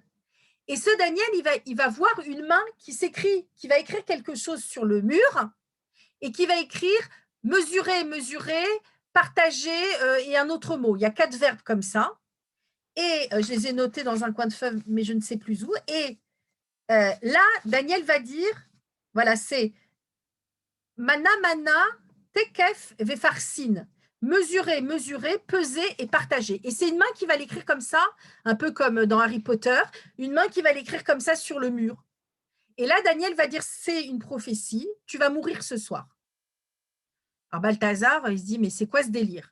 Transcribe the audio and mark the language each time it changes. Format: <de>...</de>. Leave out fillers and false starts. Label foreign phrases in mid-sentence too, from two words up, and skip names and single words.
<fr>Et ce Daniel, il va voir une main qui va écrire quelque chose sur le mur et qui va écrire mesurer, mesurer, partager et un autre mot. Il y a 4 verbes comme ça. Et je les ai notés dans un coin de feuille, mais je ne sais plus où. Et là, Daniel va dire, voilà, c'est</fr> <arc>mana, mana, tekef, vefarsin.</arc> <fr>Mesurer, mesurer, peser et partager. Et c'est une main qui va l'écrire comme ça, un peu comme dans Harry Potter, une main qui va l'écrire comme ça sur le mur. Et là, Daniel va dire, c'est une prophétie, tu vas mourir ce soir. Alors Balthazar, il se dit, mais c'est quoi ce délire?</fr>